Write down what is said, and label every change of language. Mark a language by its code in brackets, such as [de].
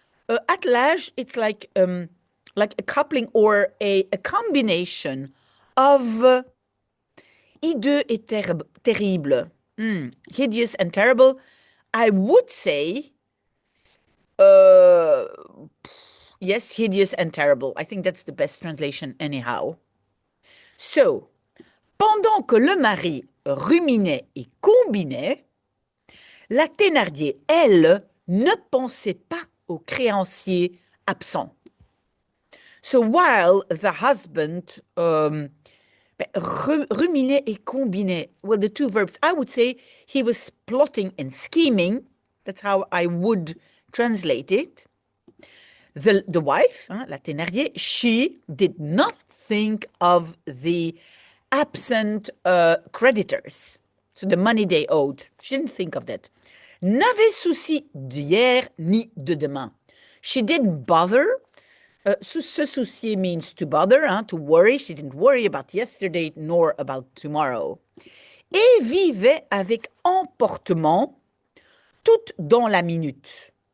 [en] Attelage, it's like a coupling or a combination of [fr] hideux et terrible. [en] Hideous and terrible. I would say, yes, hideous and terrible. I think that's the best translation anyhow. [fr] So, pendant que le mari ruminait et combinait, la Thénardier, elle, ne pensait pas aux créanciers absents. [en] So while the husband [fr] ruminait et combinait, [en] well, the two verbs, I would say he was plotting and scheming. That's how I would translate it. The wife, la Thénardier, she did not think of the absent creditors, so the money they owed. She didn't think of that. [fr] N'avait souci d'hier ni de demain. [en] She didn't bother. Se soucier means to bother, to worry. She didn't worry about yesterday nor about tomorrow. [fr] Et vivait avec emportement, tout dans la minute.